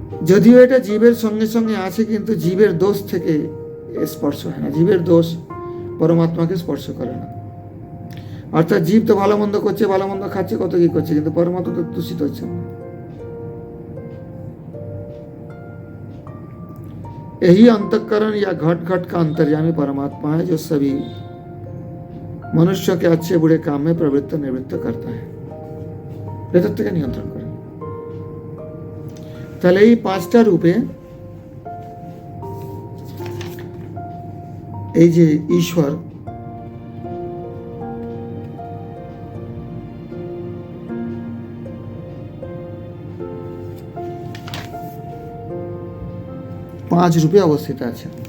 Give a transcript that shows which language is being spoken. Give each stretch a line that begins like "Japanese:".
Bangla: যদিও এটা জীবের সঙ্গে সঙ্গে আছে, কিন্তু জীবের দোষ থেকে স্পর্শ হয় না, জীবের দোষ পরমাত্মাকে স্পর্শ করে না। অর্থাৎ জীব তো ভালো মন্দ করছে, ভালো মন্দ খাচ্ছে, কত কি করছে, কিন্তু পরমাত্মা তো দূষিত হচ্ছে না।
Hindi: यही अंतःकरण या घट घट का अंतर्यामी परमात्मा है, जो सभी मनुष्यों के अच्छे बुरे काम में प्रवृत्त निवृत्त करता है,
Bangla: ভেতর থেকে নিয়ন্ত্রণ করে। তাহলে এই পাঁচটা রূপে এই যে ঈশ্বর, পাঁচ রূপে অবস্থিত আছে।